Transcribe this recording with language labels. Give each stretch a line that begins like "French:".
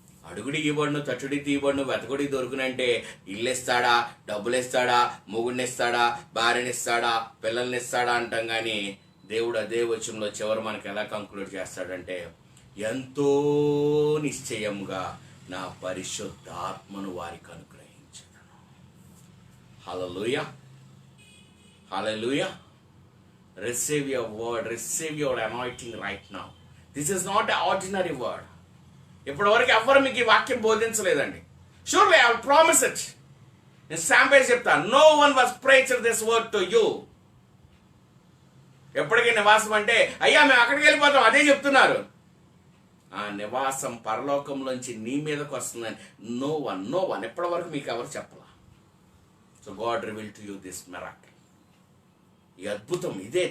Telugu: అడుగుడి ఇవ్వండు, తట్టుడి తీయబండు, వెతకుడి దొరుకునంటే ఇల్లు ఇస్తాడా, డబ్బులు ఇస్తాడా, మొగుడినిస్తాడా, భార్యనిస్తాడా, పిల్లల్నిస్తాడా అంటాం. కానీ దేవుడు అదే వచనంలో చివరి మనకు ఎలా కంక్లూడ్ చేస్తాడంటే, ఎంతో నిశ్చయముగా నా పరిశుద్ధాత్మను వారికి అనుగ్రహించను. హల్లెలూయా, హల్లెలూయా.
English: Receive your word, receive your anointing right now. This is not an ordinary word.
Telugu: ఇప్పటివరకు ఎవ్వరు మీకు ఈ వాక్యం బోధించలేదండి.
English: Surely I will promise it.
Telugu: నేను శాంపేజ్ చెప్తాను.
English: No one was preached this word to you.
Telugu: ఎప్పటికీ నివాసం అంటే అయ్యా మేము అక్కడికి వెళ్ళిపోతాం అదే చెప్తున్నారు. ఆ నివాసం పరలోకంలోంచి నీ మీదకి వస్తుందని నో వన్ ఎప్పటి వరకు మీకు ఎవరు చెప్పలా.
English: So God reveal to you this miracle.
Telugu: ఈ అద్భుతం ఇదే.